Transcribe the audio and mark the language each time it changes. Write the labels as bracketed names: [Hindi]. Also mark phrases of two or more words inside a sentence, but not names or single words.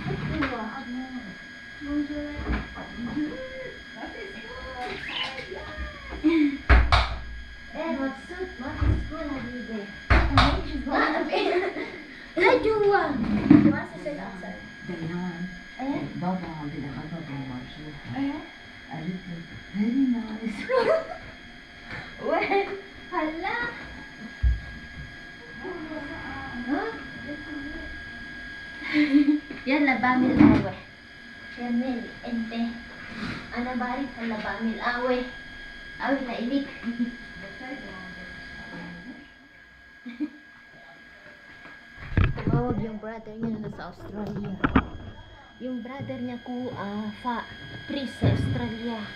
[Arabic] Bonjour. مبسوط ما في سكول حبيبي. لا جوا. دينان بابا عم بيلعب بابا مرجوحة قالت لي [English] very nice [Arabic] وين؟ هلا؟ يلا بعمل قهوة. كمل انت. انا بعرف هلا بعمل قهوة. قهوة لإلك. [Filipino] Tumawag yung brother niya na nasa Australia. Yung brother niya ko, free sa Australia.